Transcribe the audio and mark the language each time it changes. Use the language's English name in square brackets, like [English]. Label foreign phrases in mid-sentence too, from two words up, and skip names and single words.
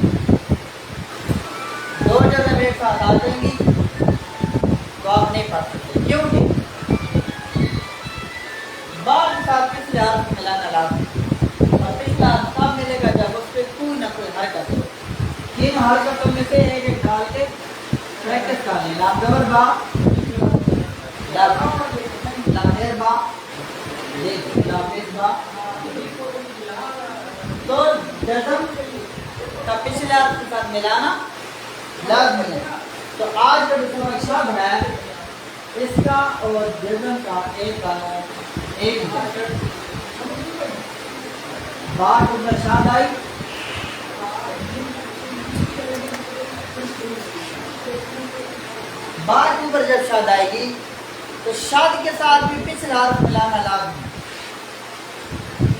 [Urdu] 2 جزم ایک ساتھ آ جائیں گی تو آپ نہیں پڑھ سکتے، کیونکہ با کے ساتھ پچھلے حرف ملانا لازمی، اور پچھلا حرف تب ملے گا جب اس پہ کوئی نہ کوئی حرکت ہو۔ 3 حرکتوں میں سے ایک ایک ڈال کے پریکٹس کر لیں، لام زبر با، لام زیر با، لام پیش با، تو جزم کا پچھلے حرف کے ساتھ ملانا لازمی ہے۔ تو آج کا جو سبق شد ہے اس کا اور جزم کا ایک قانون ایک ہے۔ بات اوپر شاد آئی، بات اوپر جب شاد آئے گی تو شاد کے ساتھ بھی پچھلا حرف ملانا لازمی ہے۔